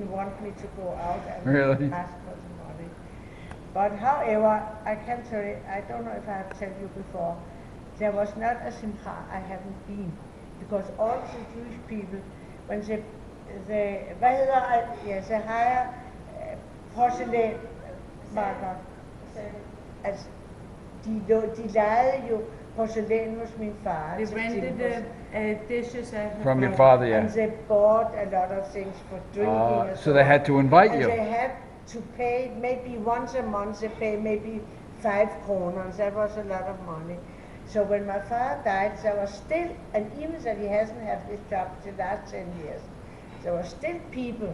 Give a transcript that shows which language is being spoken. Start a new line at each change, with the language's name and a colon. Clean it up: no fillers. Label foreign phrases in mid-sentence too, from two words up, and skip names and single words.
English: didn't want me to go out and Really? ask for the money. But however, I can tell you, I don't know if I have told you before, there was not a simcha I haven't been, because all the Jewish people, when they hire
Danish: porcelænsmarker, altså de lejede jo porcelæn hos min far.
English: They
Danish: til
English: rented Tilburg. dishes at her From your father. father, yeah. And they bought a lot of things for drinking. and So they had to invite and you. they had to pay maybe once a month. They pay maybe 5 kroner. That was a lot of money. So when my father died, there was still, and even that he hasn't had this job the last 10 years, there were still people